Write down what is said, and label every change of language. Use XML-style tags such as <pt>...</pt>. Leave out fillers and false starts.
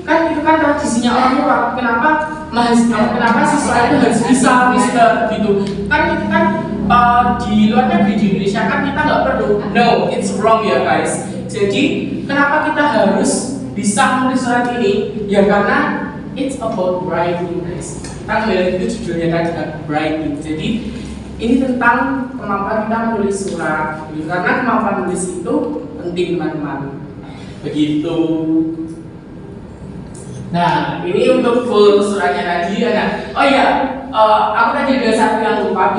<id>Kan itu kan tradisinya orang tua. Kenapa siswa itu harus bisa Mister gitu? Kan itu kan di luar negeri di Indonesia kan kita nggak perlu.</id> <en>No, it's wrong</en> <id>ya guys. Jadi kenapa kita harus bisa menulis surat ini? Ya karena</id> <en>it's about writing guys.</en> <id>Kan itu judulnya tadi kan writing. Jadi ini tentang kemampuan kita menulis surat. Gitu. Karena kemampuan menulis itu penting teman-teman. Begitu. Nah, ini untuk full suratnya tadi ya. Nah, oh iya, aku tadi ada satu yang lupa.</id>